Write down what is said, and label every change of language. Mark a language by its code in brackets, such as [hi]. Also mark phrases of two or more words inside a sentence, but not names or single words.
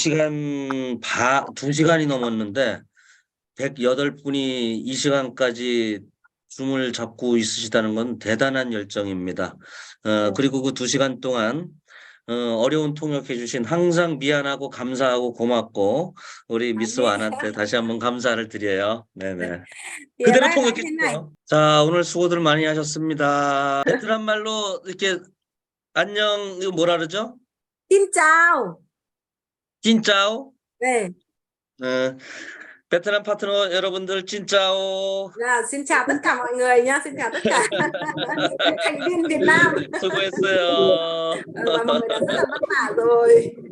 [ko] 2시간이 넘었는데 108분이 이 시간까지 줌을 잡고 있으시다는 건 대단한 열정입니다. 그리고 그 2시간 동안 어려운 통역해 주신 항상 미안하고 감사하고 고맙고 우리 미스 완한테 다시 한번 감사를 드려요. 네네. [vi] Thì [ko] 그대로 [vi] bác nói [ko] 통역해 [vi] thế này, [ko] 주세요. 자, 오늘 수고들 많이 하셨습니다. 베트남 말로 이렇게 안녕 이거 뭐라 그러죠? [vi] xin chào. [ko] 찐짜오. 네. 베트남 파트너 여러분들 찐짜오. [vi] Xin chào tất cả mọi người nhá, xin chào tất cả thành viên Việt Nam [ko] 수고했어요. [vi] và mọi người đã rất là vất vả rồi.